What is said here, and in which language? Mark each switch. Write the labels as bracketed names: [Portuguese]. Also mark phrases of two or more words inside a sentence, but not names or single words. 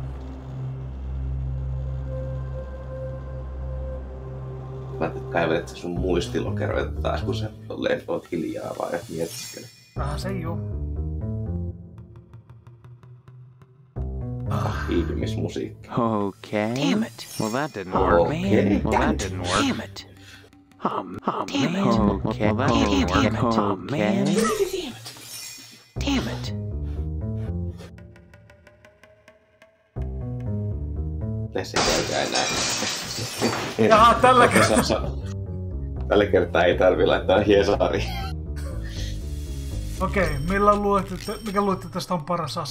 [Finnish] Mä kaivelet sun muistilokeroita taas, kun sä oot hiljaa vai mietiskele. Vähän se juu. Hiipimismusiikki. [English] Okay. Damn it. Well, that didn't work. Okay. Well, that didn't work. Damn it. Oh, Damn man. it. Okay. Well, that didn't work. Damn it. Oh, man. Damn it. Damn it. [Finnish] Tässä ei käykään enää. Jaha, tällä kertaa. Tällä kertaa ei tarvi laittaa hiesariin. Okei, mikä luulitte tästä on paras ase?